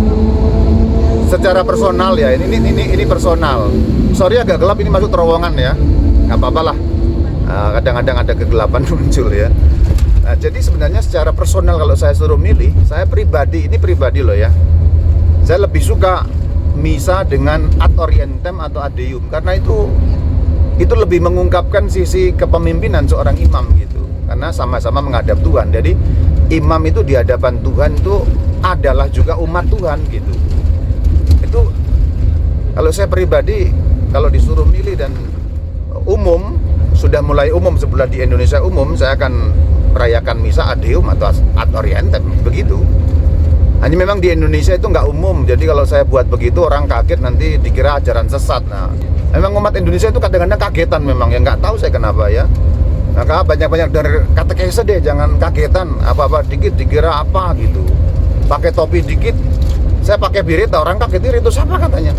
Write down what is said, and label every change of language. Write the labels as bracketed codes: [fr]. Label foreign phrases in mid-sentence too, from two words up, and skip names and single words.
[id] Secara personal ya, ini personal. Sorry agak gelap, ini masuk terowongan ya. Nggak apa-apa lah, kadang-kadang ada kegelapan muncul ya. Nah, jadi sebenarnya secara personal kalau saya suruh milih, saya pribadi, ini pribadi loh ya, saya lebih suka misa dengan [la] ad orientem [id] atau [la] ad deum, [id] karena itu lebih mengungkapkan sisi kepemimpinan seorang imam gitu, karena sama-sama menghadap Tuhan. Jadi imam itu di hadapan Tuhan itu adalah juga umat Tuhan gitu. Itu kalau saya pribadi, kalau disuruh milih dan umum, sudah mulai umum sebelah di Indonesia umum, saya akan merayakan misa [la] ad deum [id] atau [la] ad orientem [id] begitu. Hanya memang di Indonesia itu nggak umum, jadi kalau saya buat begitu orang kaget nanti dikira ajaran sesat. Nah, memang umat Indonesia itu kadang-kadang kagetan memang, ya nggak tahu saya kenapa ya. Maka banyak-banyak dari katekese deh, jangan kagetan, apa-apa dikit dikira apa gitu. Pakai topi dikit, saya pakai birita, orang kaget ini ritus apa katanya.